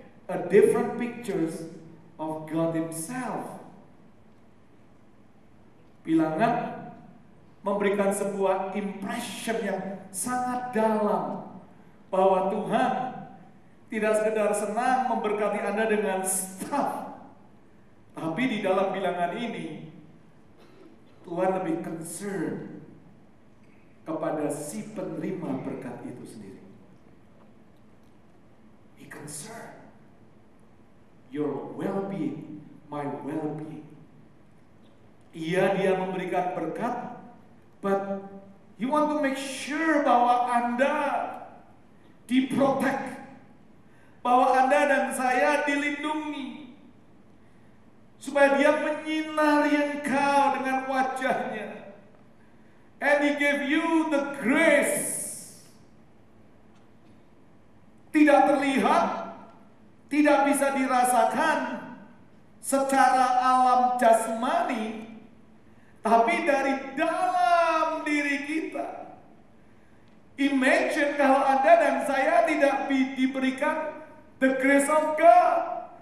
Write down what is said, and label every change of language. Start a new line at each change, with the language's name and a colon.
English: A different pictures of God Himself.
Indonesian: Bilangan memberikan sebuah impression yang sangat dalam bahwa Tuhan tidak sekedar senang memberkati Anda dengan stuff, tapi di dalam Bilangan ini Tuhan lebih concern kepada si penerima berkat itu sendiri.
English: He concern your well-being, my well-being.
Indonesian: Dia memberikan berkat,
English: but He want to make sure
Indonesian: bahwa Anda diprotect, bahwa Anda dan saya dilindungi, supaya Dia menyinari engkau dengan wajahnya.
English: And He gave you the grace.
Indonesian: Tidak terlihat, tidak bisa dirasakan secara alam jasmani, tapi dari dalam diri kita. Imagine kalau Anda dan saya tidak diberikan
English: the grace of God.